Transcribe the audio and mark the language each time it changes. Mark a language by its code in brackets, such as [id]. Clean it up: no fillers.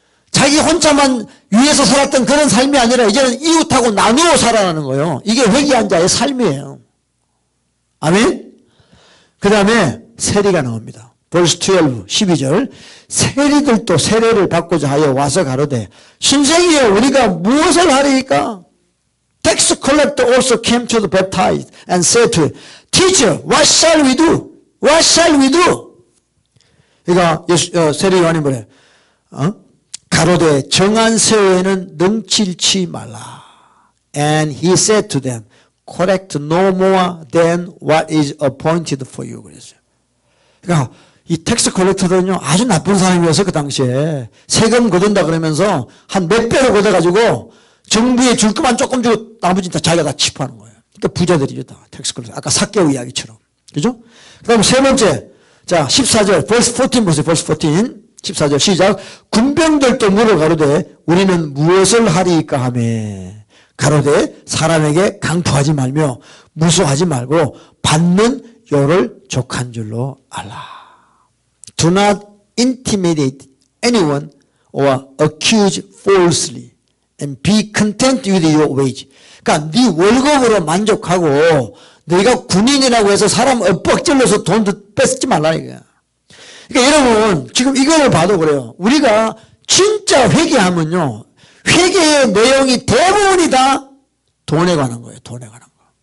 [ko] 자기 혼자만 위에서 살았던 그런 삶이 아니라 이제는 이웃하고 나누어 살아가는 거예요. 이게 회개한 자의 삶이에요. 아멘? 그 다음에 세리가 나옵니다. 벌스 12, 12절. 세리들도 세례를 받고자 하여 와서 가로되 선생이여 우리가 무엇을 하리까? [en] Tax collector also came to the baptized and said to him, Teacher, what shall we do? What shall we do? [ko] 그러니까 세례 요한이 뭐래? 가로되 정한 세에는 능칠치 말라. [en] And he said to them, Collect no more than what is appointed for you. [ko] 그랬어요. 그러니까 이 텍스 컬렉터들은요 아주 나쁜 사람이어서 그 당시에 세금 거둔다 그러면서 한 몇 배로 걷어가지고 정부에 줄 것만 조금 주고 나머지는 다 자기가 다 치부하는 거예요. 그러니까 부자들이죠 다 텍스 컬렉터. 아까 삭개오 이야기처럼. 그죠? 그 다음 세 번째. 자 14절 벌스 14 보세요. 벌스 14. 14절 시작. 군병들도 물어 가로되 우리는 무엇을 하리까 하며 가로되 사람에게 강포하지 말며 무수하지 말고 받는 요를 족한 줄로 알라. [en] Do not intimidate anyone or accuse falsely and be content with your wage. [ko] 그러니까 네 월급으로 만족하고 네가 군인이라고 해서 사람 엇박질러서 돈도 뺏지 말라 이거야. 그러니까 여러분 지금 이걸 봐도 그래요. 우리가 진짜 회개하면요. 회개의 내용이 대부분이 다 돈에 관한 거예요. 돈에 관한 거.